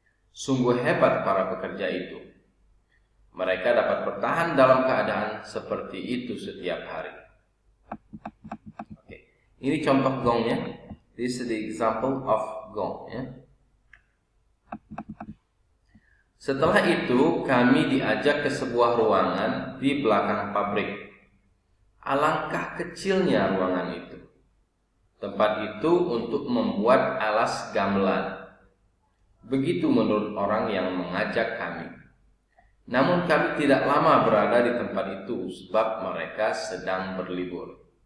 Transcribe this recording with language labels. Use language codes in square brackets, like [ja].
[id] Sungguh hebat para pekerja itu. Mereka dapat bertahan dalam keadaan seperti itu setiap hari. Ini contoh gongnya. [en] This is the example of gong. [id] Setelah itu kami diajak ke sebuah ruangan di belakang pabrik. Alangkah kecilnya ruangan itu. Tempat itu untuk membuat alas gamelan. Begitu menurut orang yang mengajak kami. Namun kami tidak lama berada di tempat itu sebab mereka sedang berlibur.